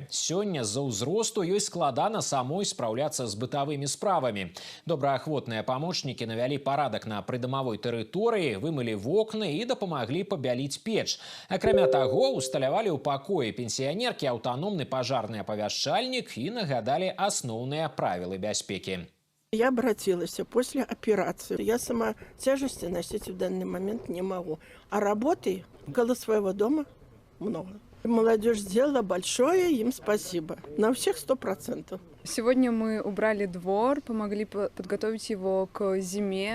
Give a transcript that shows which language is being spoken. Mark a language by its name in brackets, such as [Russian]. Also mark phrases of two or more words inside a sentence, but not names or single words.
[Belarusian] Сёння з-за ўзросту ёй складана самой спраўляцца з бытавымі справамі. Добраахвотныя памочнікі навялі парадак на прыдамавой тэрыторыі, вымылі вокны і дапамаглі пабяліць печ. Акрамя таго, усталявалі ў пакоі пенсіянеркі аўтаномны пажарны апавяшчальнік і нагадалі асноўныя правілы бяспекі. [Russian] Я обратилась после операции. Я сама тяжести носить в данный момент не могу. А работы около своего дома много. Молодежь сделала большое, им спасибо. На всех 100%. Сегодня мы убрали двор, помогли подготовить его к зиме.